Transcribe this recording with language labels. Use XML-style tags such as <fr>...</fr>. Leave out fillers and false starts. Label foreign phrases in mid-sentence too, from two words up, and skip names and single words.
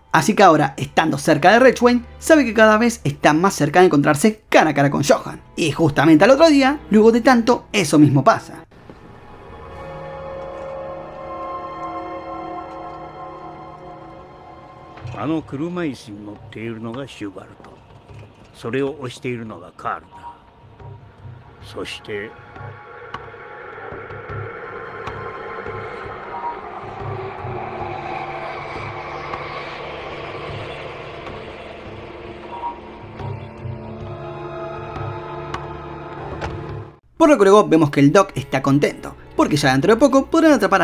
<es>Así que ahora, estando cerca de Ridgway, sabe que cada vez está más cerca de encontrarse cara a cara con Johan. Y justamente al otro día, luego de tanto, eso mismo pasa.</es> <ja>Aの車椅子に乗っているのがシュバルト。それを押しているのがカールだ。そして。</ja> <es>Por lo que luego vemos que el Doc está contento, porque ya dentro de poco podrán atrapar</es>